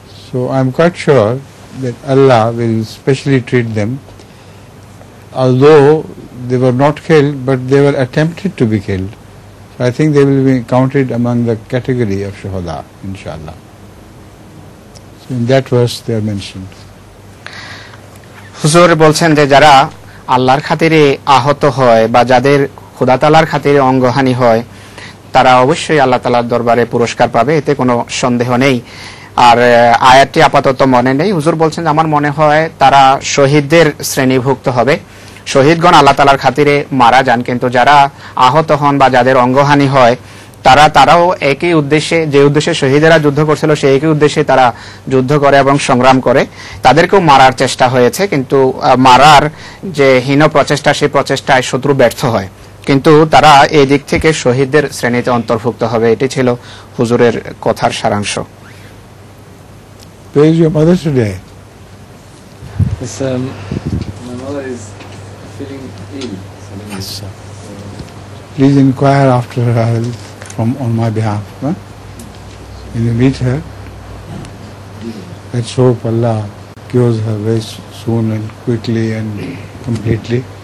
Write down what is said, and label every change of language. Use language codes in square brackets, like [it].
[en] So I am quite sure that Allah will specially treat them, although they were not killed, but they were attempted to be killed. So I think they will be counted among the category of shuhada, inshallah. So in that verse they are mentioned. [bn] হুজুর বলছেন যে যারা আল্লাহর খাতিরে আহত হয় বা যাদের খোদা তাআলার খাতিরে অঙ্গহানি হয়, তারা অবশ্যই আল্লাহ তাআলার দরবারে পুরস্কার পাবে, এতে কোনো সন্দেহ নেই। আর আয়াতটি আপাতত মনে নেই। হুজুর বলছেন আমার মনে হয় তারা শহীদদের শ্রেণীভুক্ত হবে। শহীদগণ আল্লাহ তাআলার খাতিরে মারা যান, কিন্তু যারা আহত হন বা যাদের অঙ্গহানি হয় তারাও একই উদ্দেশ্যে, যে উদ্দেশ্যে শহীদেরা যুদ্ধ করছিল সেই একই উদ্দেশ্যে তারা যুদ্ধ করে এবং সংগ্রাম করে। তাদেরকেও মারার চেষ্টা হয়েছে, কিন্তু মারার যে হীন প্রচেষ্টা, সেই প্রচেষ্টায় শত্রু ব্যর্থ হয়, কিন্তু তারা এই দিক থেকে শহীদদের শ্রেণীতে অন্তর্ভুক্ত হবে। এটি ছিল হুজুরের কথার সারাংশ। [en] Where is your mother today? Yes, my mother is feeling ill. Please inquire after her on my behalf. Huh? When you meet her, let's hope Allah cures her very soon and quickly and completely.